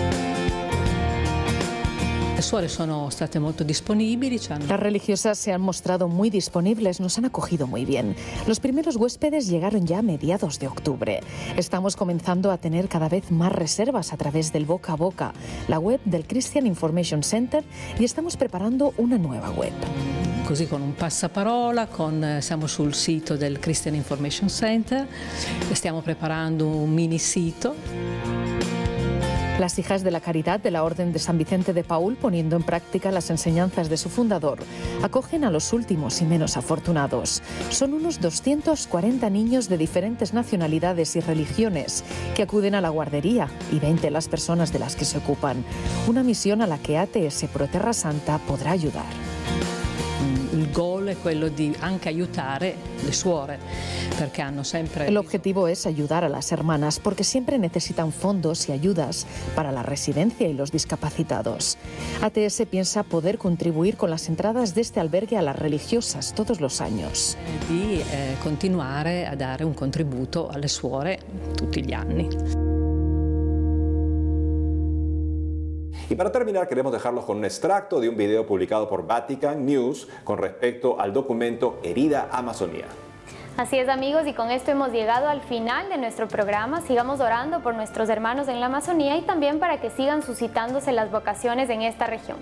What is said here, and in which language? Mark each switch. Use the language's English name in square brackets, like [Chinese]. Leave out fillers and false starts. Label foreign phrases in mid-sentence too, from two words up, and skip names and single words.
[Spanish] Las religiosas se han mostrado muy disponibles, nos han acogido muy bien. Los primeros huéspedes llegaron ya a mediados de octubre. Estamos comenzando a tener cada vez más reservas a través del boca a boca, la web del Christian Information Center, y estamos preparando una nueva web. [Italian] Così con un passaparola, siamo sul sito del Christian Information Center, stiamo preparando un mini sito. [Spanish] Las hijas de la Caridad de la Orden de San Vicente de Paúl, poniendo en práctica las enseñanzas de su fundador, acogen a los últimos y menos afortunados. Son unos 240 niños de diferentes nacionalidades y religiones que acuden a la guardería y 20 las personas de las que se ocupan. Una misión a la que ATS Pro Terra Santa podrá ayudar. [Italian] Il goal è quello di anche aiutare le suore, perché hanno sempre... [Spanish] El objetivo es ayudar a las hermanas porque siempre necesitan fondos y ayudas para la residencia y los discapacitados. ATS piensa poder contribuir con las entradas de este albergue a las religiosas todos los años. [Italian] Di continuare a dare un contributo alle suore tutti gli anni. [Spanish] Y para terminar, queremos dejarlos con un extracto de un video publicado por Vatican News con respecto al documento Herida Amazonía. Así es, amigos, y con esto hemos llegado al final de nuestro programa. Sigamos orando por nuestros hermanos en la Amazonía y también para que sigan suscitándose las vocaciones en esta región.